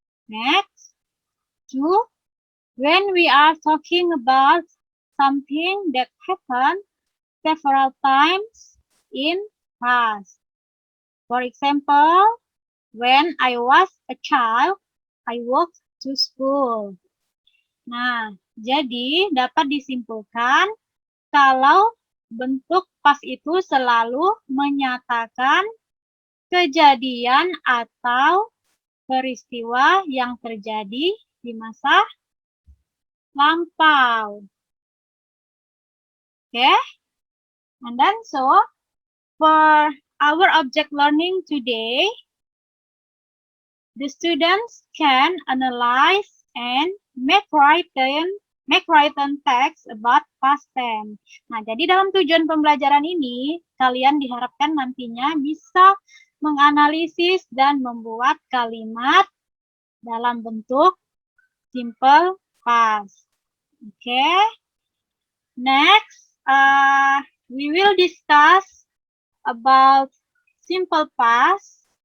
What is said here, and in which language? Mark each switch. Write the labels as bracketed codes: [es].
[en] Next, 2, when we are talking about something that happened several times in past. For example, when I was a child, I walked to school. [id] Nah, jadi dapat disimpulkan kalau bentuk past itu selalu menyatakan kejadian atau peristiwa yang terjadi di masa lampau. [en] Okay? And then so, for our object learning today, the students can analyze and make written text about past tense. [id] Nah, jadi dalam tujuan pembelajaran ini, kalian diharapkan nantinya bisa menganalisis dan membuat kalimat dalam bentuk simple past. [en] Okay. Next, we will discuss about simple past.